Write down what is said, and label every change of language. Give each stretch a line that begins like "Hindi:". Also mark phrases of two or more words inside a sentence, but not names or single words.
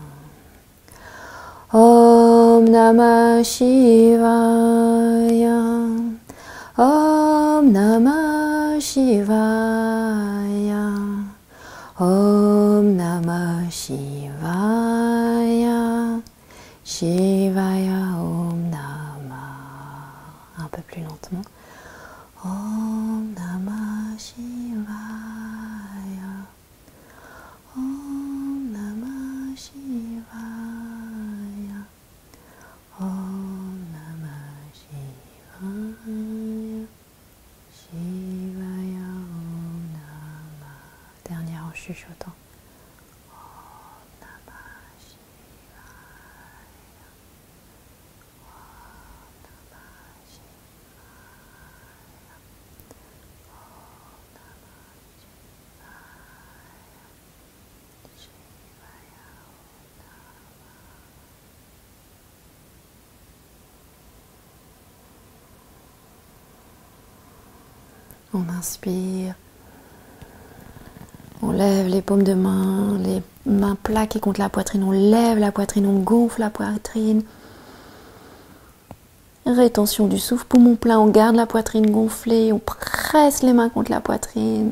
Sanskrit: ॐ नमः शिवाय. ॐ नमः शिवाय. ॐ नमः शिवाय. शिवाय ॐ नमः.
French: Un peu plus lentement.
Sanskrit: ॐ नमः शिवाय. ॐ नमः शिवाय. ॐ नमः शिवाय. शिवाय ॐ नमः.
French: Dernière en chuchotant.
Sanskrit: ॐ नमः शिवाय. ॐ नमः शिवाय. ॐ नमः शिवाय. शिवाय ॐ नमः.
French: On inspire. On lève les paumes de main, les mains plaquées contre la poitrine. On lève la poitrine, on gonfle la poitrine. Rétention du souffle, poumon plein, on garde la poitrine gonflée. On presse les mains contre la poitrine.